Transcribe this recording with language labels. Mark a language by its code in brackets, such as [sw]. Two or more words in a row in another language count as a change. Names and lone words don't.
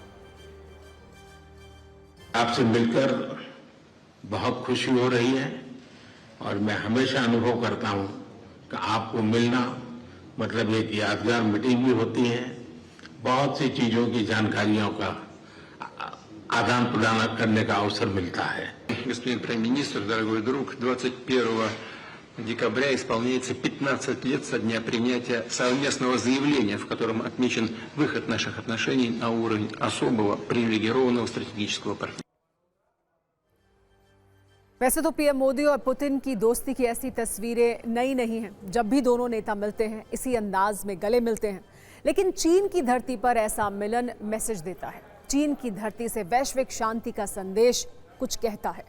[hi] आपसे मिलकर बहुत खुशी हो रही है और मैं हमेशा अनुभव करता हूं कि आपको मिलना मतलब एक यादगार मीटिंग भी होती है, बहुत सी चीजों की जानकारियों का आदान प्रदान करने का अवसर मिलता है। [ru] Господин премьер-министр, дорогой друг, 21 декабря исполняется 15 лет со дня принятия совместного заявления, в котором отмечен выход наших отношений на уровень особого привилегированного стратегического партнера। [hi] वैसे तो पीएम मोदी और पुतिन की दोस्ती की ऐसी तस्वीरें नई नहीं हैं। जब भी दोनों नेता मिलते हैं इसी अंदाज में गले मिलते हैं। लेकिन चीन की धरती पर ऐसा मिलन मैसेज देता है। चीन की धरती से वैश्विक शांति का संदेश कुछ कहता है।